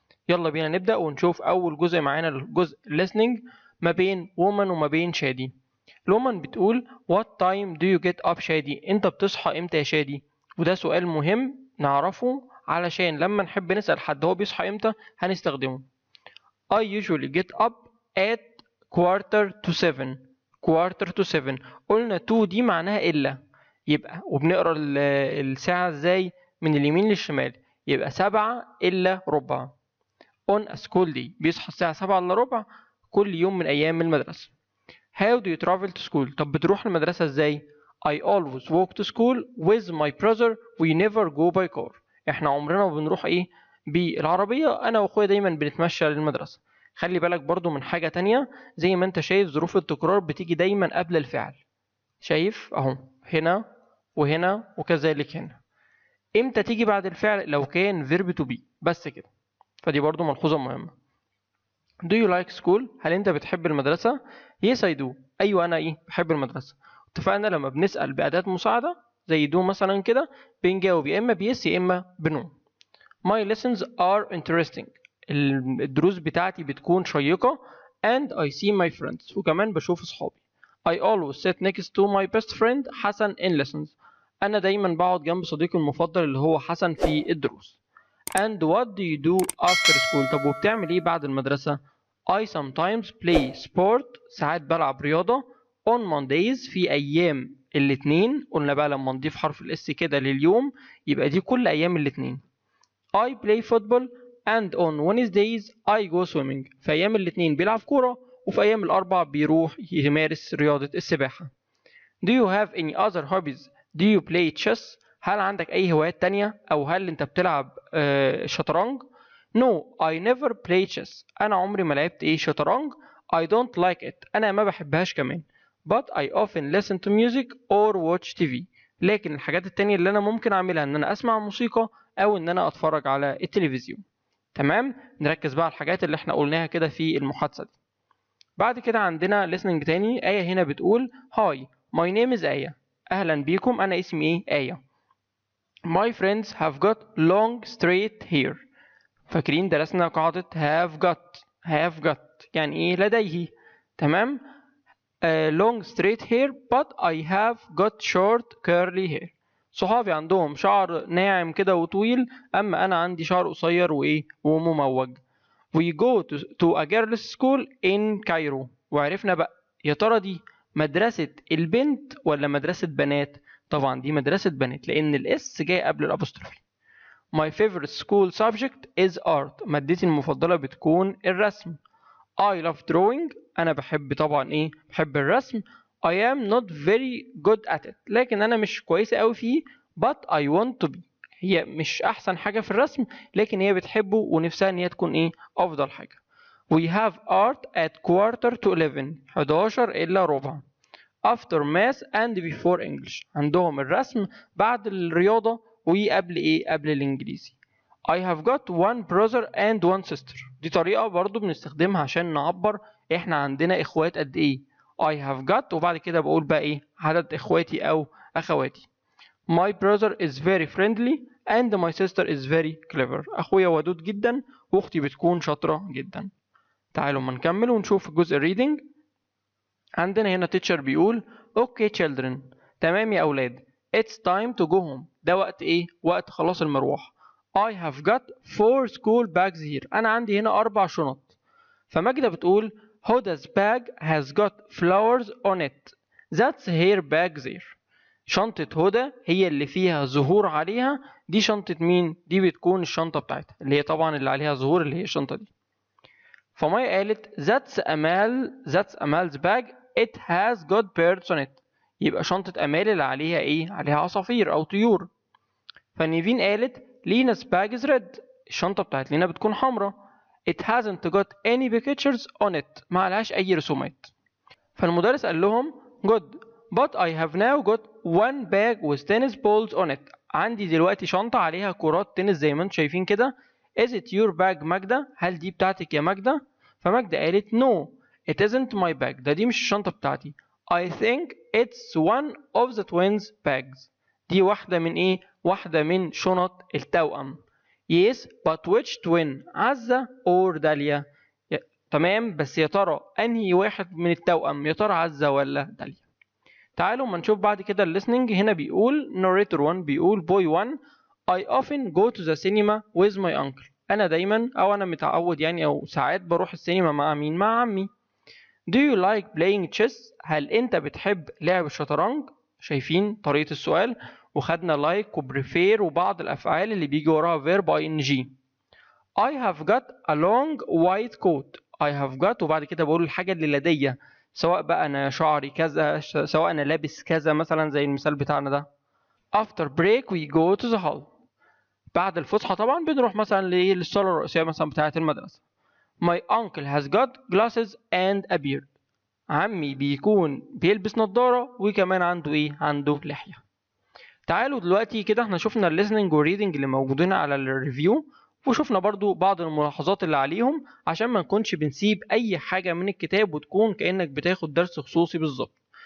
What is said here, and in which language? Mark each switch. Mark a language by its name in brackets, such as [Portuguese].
[Arabic] يلا بينا نبدأ ونشوف أول جزء معانا، الجزء listening ما بين وومن وما بين شادي. لومان بتقول [English] What time do you get up [Arabic] شادي؟ أنت بتصحى إمتى يا شادي؟ وده سؤال مهم نعرفه علشان لما نحب نسأل حد هو بيصحى إمتى هنستخدمه. [English] I usually get up at quarter to seven. [Arabic] quarter to seven، قلنا to دي معناها إلا، يبقى وبنقرا الساعة إزاي؟ من اليمين للشمال، يبقى 7 إلا ربع. [English] on a school day، [Arabic] بيصحى الساعة 7 إلا ربع كل يوم من أيام المدرسة. [English] How do you travel to school؟ [Arabic] طب بتروح المدرسة ازاي؟ [English] I always walk to school with my brother. We never go by car. [Arabic] احنا عمرنا ما بنروح بالعربية، انا واخويا دايما بنتمشى للمدرسة. خلي بالك برضو من حاجة تانية، زي ما انت شايف ظروف التكرار بتيجي دايما قبل الفعل. شايف اهو، هنا وهنا وكذلك هنا. امتى تيجي بعد الفعل؟ لو كان verb to be بس كده. فدي برضو ملحوظة مهمة. [English] Do you like school؟ [Arabic] هل انت بتحب المدرسة؟ [English] Yes I do. [Arabic] ايوه انا بحب المدرسة. اتفقنا لما بنسأل بأداة مساعدة زي do مثلا كده بنجاوب يا اما بيس يا اما بنو. [English] My lessons are interesting. [Arabic] الدروس بتاعتي بتكون شيقة. [English] And I see my friends. [Arabic] وكمان بشوف اصحابي. [English] I always sit next to my best friend حسن in lessons. [Arabic] انا دايما بقعد جنب صديقي المفضل اللي هو حسن في الدروس. [English] And what do you do after school؟ [Arabic] طب وبتعمل ايه بعد المدرسة؟ [English] I sometimes play sport. [Arabic] ساعات بلعب رياضة. [English] On Mondays، [Arabic] في أيام الاثنين. قلنا بقى لما نضيف حرف الاس كده لليوم يبقى دي كل أيام الاثنين. [English] I play football. And on Wednesdays I go swimming. [Arabic] في أيام الاثنين بيلعب كورة، وفي أيام الأربع بيروح يمارس رياضة السباحة. [English] Do you have any other hobbies؟ Do you play chess؟ [Arabic] هل عندك أي هوايات تانية؟ أو هل أنت بتلعب شطرنج؟ [English] No, I never play chess. [Arabic] أنا عمري ما لعبت شطرنج. [English] I don't like it. [Arabic] أنا ما بحبهاش كمان. [English] But I often listen to music or watch TV. [Arabic] لكن الحاجات التانية اللي أنا ممكن أعملها إن أنا أسمع موسيقى أو إن أنا أتفرج على التلفزيون. تمام؟ نركز بقى على الحاجات اللي إحنا قلناها كده في المحادثة دي. بعد كده عندنا listening تاني. آية هنا بتقول [English] Hi, my name is [Arabic] آية. أهلا بيكم، أنا اسمي آية. [English] My friends have got long straight hair. [Arabic] فاكرين درسنا قاعدة have got يعني لديه. تمام. [English] long straight hair but I have got short curly hair. [Arabic] صحابي عندهم شعر ناعم كده وطويل، أما أنا عندي شعر قصير ومموج. [English] We go to a girls school in Cairo. [Arabic] وعرفنا بقى يا ترى دي مدرسة البنت ولا مدرسة بنات؟ طبعا دي مدرسة بنات لأن الاس جاي قبل الأبوستروفي. [English] My favorite school subject is art. [Arabic] مادتي المفضلة بتكون الرسم. [English] I love drawing. [Arabic] أنا بحب طبعا بحب الرسم. [English] I am not very good at it. [Arabic] لكن أنا مش كويسة أوي فيه. [English] But I want to be. [Arabic] هي مش أحسن حاجة في الرسم، لكن هي بتحبه ونفسها إن هي تكون أفضل حاجة. [English] We have art at quarter to 11. [Arabic] 11 إلا ربع. [English] After math and before English. [Arabic] عندهم الرسم بعد الرياضة وقبل قبل الإنجليزي. [English] I have got one brother and one sister. [Arabic] دي طريقة برضو بنستخدمها عشان نعبر إحنا عندنا إخوات قد إيه. I have got وبعد كده بقول بقى عدد إخواتي أو أخواتي. [English] My brother is very friendly and my sister is very clever. [Arabic] أخويا ودود جدا وأختي بتكون شاطرة جدا. تعالوا ما نكمل ونشوف الجزء reading. عندنا هنا teacher بيقول okay children. تمام يا أولاد. [English] It's time to go home. [Arabic] ده وقت وقت خلاص المروح. [English] I have got 4 school bags here. [Arabic] أنا عندي هنا 4 شنط. [English] فماجدة بتقول Huda's bag has got flowers on it. That's her bag there. [Arabic] شنطة هدى هي اللي فيها زهور عليها. دي شنطة مين؟ دي بتكون الشنطة بتاعتها اللي هي طبعا اللي عليها زهور اللي هي الشنطة دي. [English] فماي قالت that's أمال's bag. It has got birds on it. [Arabic] يبقى شنطة أمال اللي عليها عليها عصافير أو طيور. [English] فنيفين قالت لينا's bag is red. [Arabic] الشنطة بتاعت لينا بتكون حمراء. [English] It hasn't got any pictures on it. [Arabic] ما عليهاش أي رسومات. فالمدرس قال لهم [English] good. But I have now got one bag with tennis balls on it. [Arabic] عندي دلوقتي شنطة عليها كرات تنس زي ما انتم شايفين كده. [English] Is it your bag ماجدة؟ [Arabic] هل دي بتاعتك يا ماجدة؟ [English] فماجدة قالت no, it isn't my bag. [Arabic] دي مش الشنطة بتاعتي. [English] I think it's one of the twins' bags. [Arabic] دي واحدة من ايه؟ واحدة من شنط التوأم. [English] Yes, but which twin? [Arabic] عزة or داليا؟ تمام، بس يا ترى انهي واحد من التوأم؟ يا ترى عزة ولا داليا؟ تعالوا ما نشوف بعد كده الليسننج. [English] هنا بيقول narrator 1 بيقول boy 1 I often go to the cinema with my uncle. [Arabic] انا دايما او انا متعود يعني او ساعات بروح السينما مع مين؟ مع عمي. [English] Do you like playing chess؟ [Arabic] هل انت بتحب لعب الشطرنج؟ شايفين طريقة السؤال، وخدنا like وبريفير وبعض الافعال اللي بيجي وراها verb ing. [English] I have got a long white coat. [Arabic] I have got وبعد كده بقول الحاجة اللي لدي، سواء بقى أنا شعري كذا، سواء أنا لابس كذا مثلا زي المثال بتاعنا ده. [English] After break we go to the hall. [Arabic] بعد الفسحة طبعا بنروح مثلا للصالة الرئيسية مثلا بتاعة المدرسة. [English] My uncle has got glasses and a beard. [Arabic] عمي بيكون بيلبس نظارة وكمان عنده إيه؟ عنده لحية. تعالوا دلوقتي كده احنا شفنا الليسننج والريدنج اللي موجودين على الريفيو، وشفنا برضو بعض الملاحظات اللي عليهم عشان ما نكونش بنسيب اي حاجة من الكتاب وتكون كأنك بتاخد درس خصوصي بالظبط.